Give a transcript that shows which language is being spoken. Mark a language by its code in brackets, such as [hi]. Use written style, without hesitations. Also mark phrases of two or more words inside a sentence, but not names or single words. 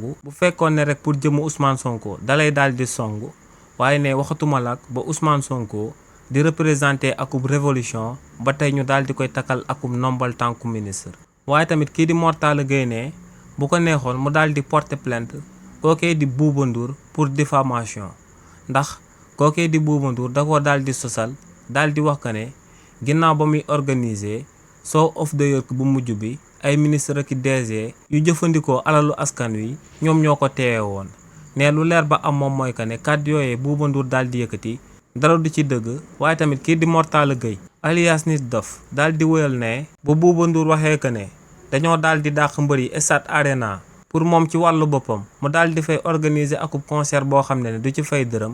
[wo] bu fekkoon ne rek pour jëmu Ousmane Sonko dalay daal di song waaye ne waxatuma la ba Ousmane Sonko di représenté akub révolution ba tey ñu daal di koy takkal akub nombal tànku ministre. waaye tamit kii di Mor Talla Gueye ne bu ko neexoon mu daal di porter plainte kookee di Bouba Ndour pour diffamation ndax kookee di Bouba Ndour da koo daal di sosal daal di wax que ne ginnaaw ba muy organiser [en] show of the year [wo] bu mujj bi ay ministre ki DG yu jëfandikoo alalu askan wi ñoom ñoo ko teewe woon. ne lu leer ba am moom mooy que ne kàddu yooyee Bouba Ndour daal di yëkkati dara du ci dëgg. waaye tamit kii di Mor Talla Gueye alias Nit Doff daal di wéyal ne bu Bouba Ndour waxee que ne dañoo daal di dàq mbër yi Stade Arena pour moom ci wàllu boppam mu daal di fay organiser akub concert boo xam ne du ci fay dërëm.